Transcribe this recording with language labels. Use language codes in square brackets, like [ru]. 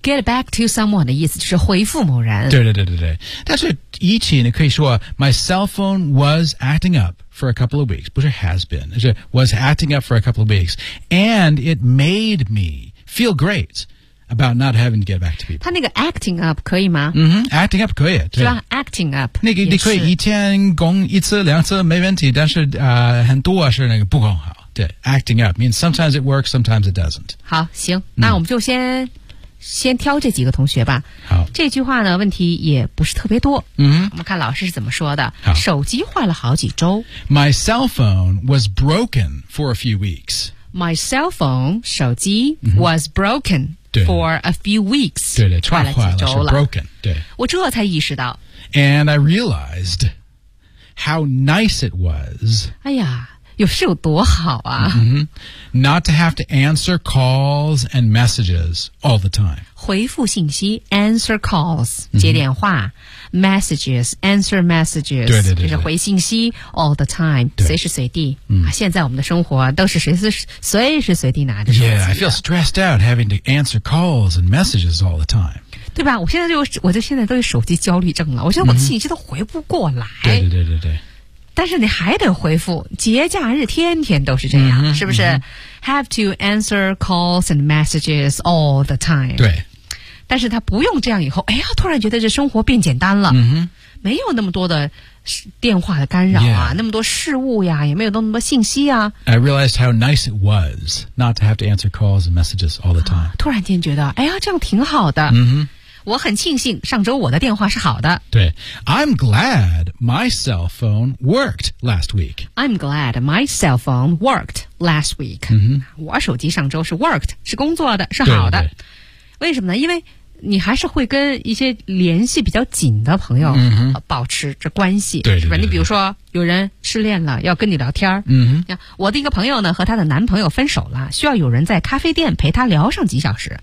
[zh] Get back to someone 的意思就是回复某人。对对对对对。但是一起你可以说 [en] ,my cell phone was acting up for a couple of weeks. [zh] 不是 [en] has been, 是 was acting up for a couple of weeks. And it made me feel great. About not having to get back to people. [zh] 他那个 acting up 可以吗？嗯、mm-hmm, ，acting up 可以，对 [en] 吧 ？acting up [zh] 那个你可以一天攻一次两次没问题，但是很多是那个不够好。 [en] 对 ，acting up means sometimes it works, sometimes it doesn't. [zh] 好，行，那我们就先挑这几个同学吧。好，这句话呢，问题也不是特别多。嗯、mm-hmm. ，我们看老师是怎么说的。好，手机坏了好几周。 [en] My cell phone was broken for a few weeks. My cell phone 手机、mm-hmm. was broken. For a few weeks. [zh] 对对，串坏了是 broken. 对。我这才意识到。 [en] And I realized how nice it was. [zh] 哎呀，有是有多好啊。 Mm-hmm. [en] Not to have to answer calls and messages all the time. [zh] 回复信息 [en] answer calls, [zh] 接电话、mm-hmm. [en] messages, answer messages. [zh] 对对 对, 对。就是回信息 [en] all the time, [zh] 随时随地、嗯。现在我们的生活都是随时随地拿着手机。 [en] Yeah, I feel stressed out having to answer calls and messages all the time. [zh] 对吧，我现在都有手机焦虑症了，我觉得我的信息都回不过来。对、mm-hmm. 对对对对。但是你还得回复，节假日天天都是这样、 mm-hmm. 是不是、mm-hmm. [en] ?Have to answer calls and messages all the time. [zh] 对。但是他不用这样以后，哎呀，突然觉得这生活变简单了。嗯、mm-hmm. 没有那么多的电话的干扰啊、 yeah. 那么多事物呀，也没有那么多信息啊。 [en] I realized how nice it was not to have to answer calls and messages all the time.、 [zh] 啊、突然间觉得哎呀这样挺好的。嗯、mm-hmm. 我很庆幸上周我的电话是好的。对 [en] ，I'm glad my cell phone worked last week. I'm glad my cell phone worked last week.、 Mm-hmm. [zh] 我手机上周是 worked， 是工作的，是好的。为什么呢？因为你还是会跟一些联系比较紧的朋友、 mm-hmm. 保持着关系，对对对对是吧？你比如说有人失恋了，要跟你聊天儿。嗯、mm-hmm. ，我的一个朋友呢，和她的男朋友分手了，需要有人在咖啡店陪她聊上几小时。